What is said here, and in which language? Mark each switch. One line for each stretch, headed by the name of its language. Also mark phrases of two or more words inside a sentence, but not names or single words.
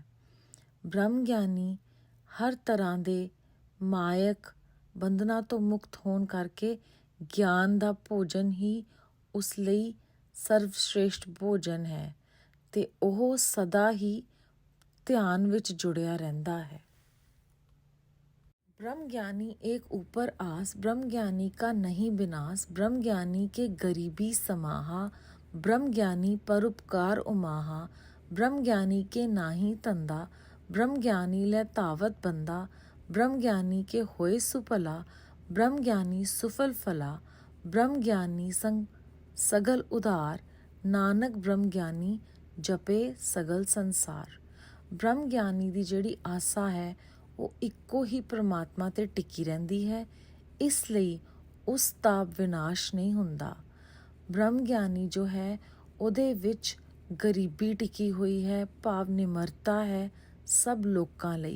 Punjabi: ਬ੍ਰਹਮ ਗਿਆਨੀ ਹਰ ਤਰ੍ਹਾਂ ਦੇ ਮਾਇਕ ਬੰਧਨਾਂ ਤੋਂ ਮੁਕਤ ਹੋਣ ਕਰਕੇ ਗਿਆਨ ਦਾ ਭੋਜਨ ਹੀ ਉਸ ਲਈ ਸਰਵਸ਼੍ਰੇਸ਼ਟ ਭੋਜਨ ਹੈ ਤੇ ਉਹ ਸਦਾ ਹੀ ਧਿਆਨ ਵਿੱਚ ਜੁੜਿਆ ਰਹਿੰਦਾ ਹੈ। ਬ੍ਰਹਮ ਗਿਆਨੀ ਏਕ ਊਪਰ ਆਸ, ਬ੍ਰਹਮ ਗਿਆਨੀ ਕਾ ਨਹੀਂ ਵਿਨਾਸ਼, ਬ੍ਰਹਮ ਗਿਆਨੀ ਕੇ ਗਰੀਬੀ ਸਮਾਹਾ, ਬ੍ਰਹਮ ਗਿਆਨੀ ਪਰੋਪਕਾਰ ਉਮਾਹਾ, ਬ੍ਰਹਮ ਗਿਆਨੀ ਕੇ ਨਾਹੀ ਤੰਦਾ, ਬ੍ਰਹਮ ਗਿਆਨੀ ਲੇ ਤਾਵਤ ਬੰਦਾ, ਬ੍ਰਹਮ ਗਿਆਨੀ ਕੇ ਹੋਏ ਸੁਫਲਾ, ਬ੍ਰਹਮ ਗਿਆਨੀ ਸੁਫਲ ਫਲਾ, ਬ੍ਰਹਮ ਗਿਆਨੀ ਸੰਗ ਸਗਲ ਉਦਾਰ, ਨਾਨਕ ਬ੍ਰਹਮ ਗਿਆਨੀ ਜਪੇ ਸਗਲ ਸੰਸਾਰ। ਬ੍ਰਹਮ ਗਿਆਨੀ ਦੀ ਜਿਹੜੀ ਆਸਾ ਹੈ ਉਹ ਇੱਕੋ ਹੀ ਪਰਮਾਤਮਾ 'ਤੇ ਟਿਕੀ ਰਹਿੰਦੀ ਹੈ, ਇਸ ਲਈ ਉਸ ਦਾ ਵਿਨਾਸ਼ ਨਹੀਂ ਹੁੰਦਾ। ਬ੍ਰਹਮ ਗਿਆਨੀ ਜੋ ਹੈ ਉਹਦੇ ਵਿੱਚ ਗਰੀਬੀ ਟਿਕੀ ਹੋਈ ਹੈ, ਭਾਵ ਨਿਮਰਤਾ ਹੈ ਸਭ ਲੋਕਾਂ ਲਈ।